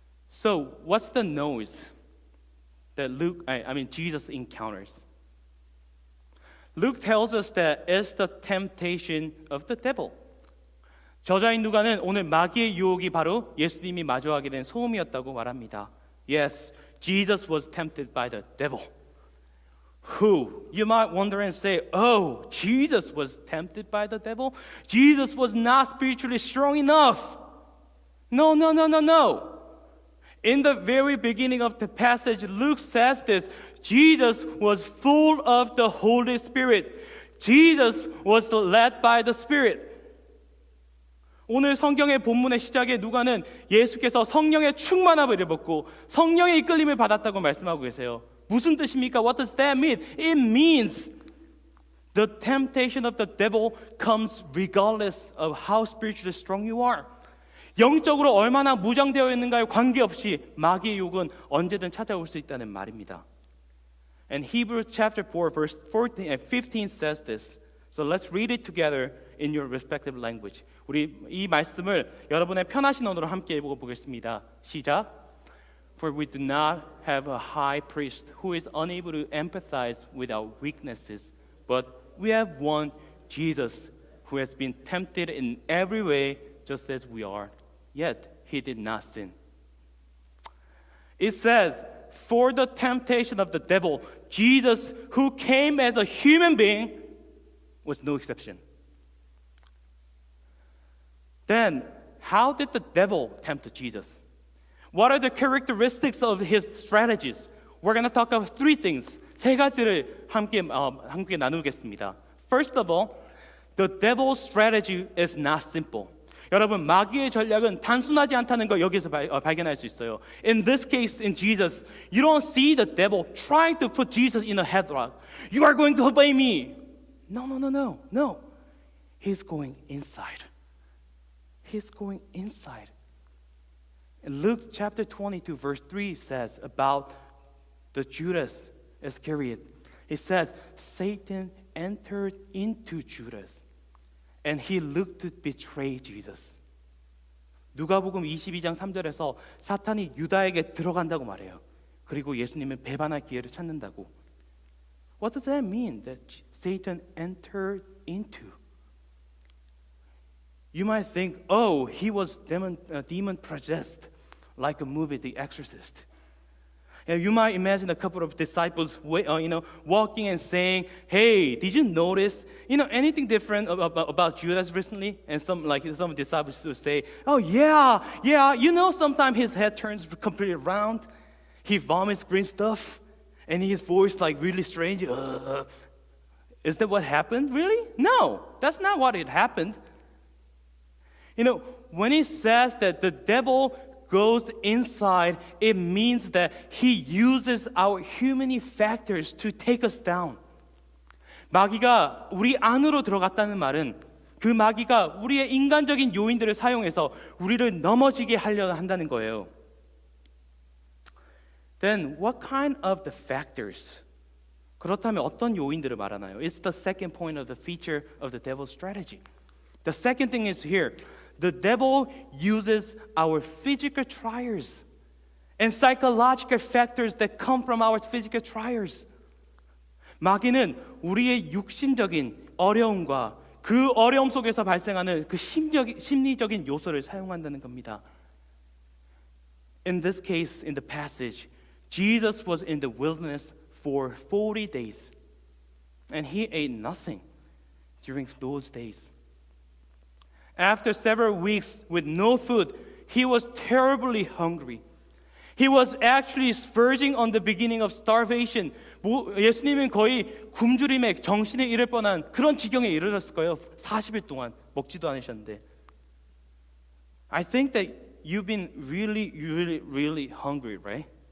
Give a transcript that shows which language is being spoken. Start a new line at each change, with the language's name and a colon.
English: So, what's the noise that Jesus encounters? Luke tells us that it's the temptation of the devil.
Korean: 저자인 누가는 오늘 마귀의 유혹이 바로 예수님이 마주하게 된 소음이었다고 말합니다.
English: Yes, Jesus was tempted by the devil. Who? You might wonder and say, oh, Jesus was tempted by the devil? Jesus was not spiritually strong enough. No. In the very beginning of the passage, Luke says this. Jesus was full of the Holy Spirit. Jesus was led by the Spirit.
Korean: 오늘 성경의 본문의 시작에 누가는 예수께서 성령의 충만함을 입었고 성령의 이끌림을 받았다고 말씀하고 계세요. 무슨 뜻입니까?
English: What does that mean? It means the temptation of the devil comes regardless of how spiritually strong you are.
Korean: 영적으로 얼마나 무장되어 있는가에 관계없이 마귀의 유혹은 언제든 찾아올 수 있다는 말입니다.
English: And Hebrews chapter 4 verse 14 and 15 says this. So let's read it together in your respective language.
Korean: 우리 이 말씀을 여러분의 편하신 언어로 함께 읽어보겠습니다. 시작.
English: For we do not have a high priest who is unable to empathize with our weaknesses, but we have one Jesus who has been tempted in every way just as we are, yet he did not sin. It says, for the temptation of the devil, Jesus, who came as a human being, was no exception. Then, how did the devil tempt Jesus? What are the characteristics of his strategies? We're going to talk about three things.
Korean: 세 가지를 함께 나누겠습니다.
English: First of all, the devil's strategy is not simple.
Korean: 여러분, 마귀의 전략은 단순하지 않다는 걸 여기서 발견할 수 있어요.
English: In this case, in Jesus, you don't see the devil trying to put Jesus in a headlock. You are going to obey me. No. He's going inside. He's going inside. And Luke chapter 22 verse 3 says about the Judas Iscariot. It says, Satan entered into Judas and he looked to betray Jesus.
Korean: 누가복음 22장 3절에서 사탄이 유다에게 들어간다고 말해요. 그리고 예수님을 배반할 기회를 찾는다고.
English: What does that mean that Satan entered into? You might think, oh, he was demon possessed, like a movie, The Exorcist. Yeah, you might imagine a couple of disciples, walking and saying, "Hey, did you notice, anything different about Judas recently?" And some disciples would say, "Oh yeah, sometimes his head turns completely around. He vomits green stuff, and his voice like really strange. Is that what happened? Really? No, that's not what it happened." When he says that the devil goes inside, it means that he uses our human factors to take us down.
Korean: 마귀가 우리 안으로 들어갔다는 말은 그 마귀가 우리의 인간적인 요인들을 사용해서 우리를 넘어지게 하려 한다는 거예요.
English: Then what kind of the factors?
Korean: 그렇다면 어떤 요인들을 말하나요?
English: It's the second point of the feature of the devil's strategy. The second thing is here. The devil uses our physical trials and psychological factors that come from our physical trials.
Korean: 마귀는 우리의 육신적인 어려움과 그 어려움 속에서 발생하는 그 심리적인 요소를 사용한다는 겁니다.
English: In this case, in the passage, Jesus was in the wilderness for 40 days, and he ate nothing during those days. After several weeks with no food, he was terribly hungry. He was actually verging on the beginning of starvation.
Korean: 예수님은 거의 굶주림에 정신에 잃을 뻔한 그런 지경에 이르렀을 거예요. 40일 동안 먹지도 않으셨는데.
English: I think that you've been really, really, really hungry, right?